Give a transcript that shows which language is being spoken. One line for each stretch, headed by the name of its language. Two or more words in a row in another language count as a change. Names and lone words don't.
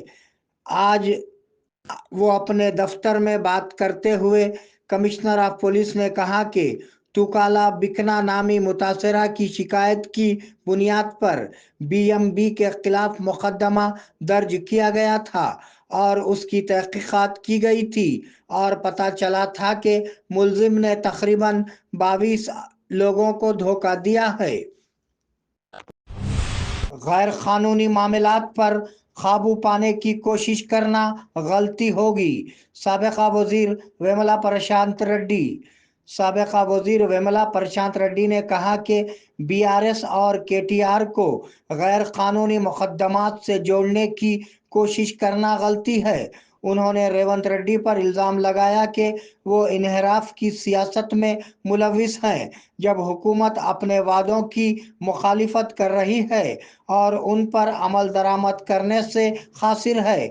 Urdu: آج وہ اپنے دفتر میں بات کرتے ہوئے کمشنر آف پولیس نے کہا کہ توکالا بکنا نامی متاثرہ کی شکایت کی بنیاد پر BMB کے خلاف مقدمہ درج کیا گیا تھا اور اس کی تحقیقات کی گئی تھی اور پتہ چلا تھا کہ ملزم نے تقریباً 22 لوگوں کو دھوکہ دیا ہے۔ غیر قانونی معاملات پر قابو پانے کی کوشش کرنا غلطی ہوگی: سابقہ وزیر ویملا پرشانت ریڈی۔ سابقہ وزیر ویملا پرشانت ریڈی نے کہا کہ BRS اور KTR کو غیر قانونی مقدمات سے جوڑنے کی کوشش کرنا غلطی ہے۔ انہوں نے ریونت ریڈی پر الزام لگایا کہ وہ انحراف کی سیاست میں ملوث ہیں، جب حکومت اپنے وعدوں کی مخالفت کر رہی ہے اور ان پر عمل درآمد کرنے سے قاصر ہے۔